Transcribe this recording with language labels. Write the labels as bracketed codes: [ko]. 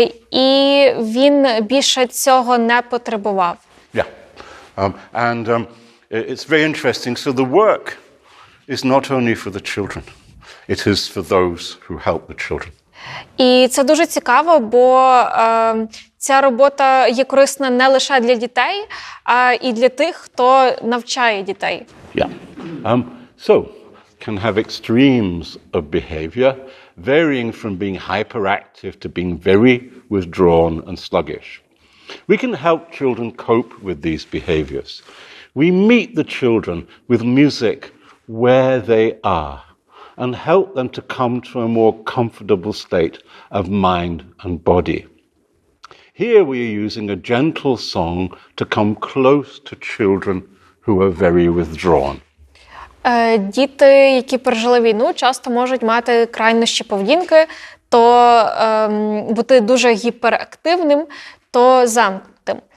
[uk] І він більше цього не потребував. [en] Yeah. And it's very interesting. So the work is not only for the children. It is for those who help the children. [uk] І це дуже цікаво, бо ця робота є корисна не лише для дітей, а і для тих, хто навчає дітей. [en] Yeah. So can have extremes of behavior, varying from being hyperactive to being very withdrawn and sluggish. We can help children cope with these behaviors. We meet the children with music where they are and help them to come to a more comfortable state of mind and body. Here we are using a gentle song to come close to children who are very withdrawn. [uk] Діти, які пережили війну, часто можуть мати крайнощі поведінки, то бути дуже гіперактивним, то замкнутим.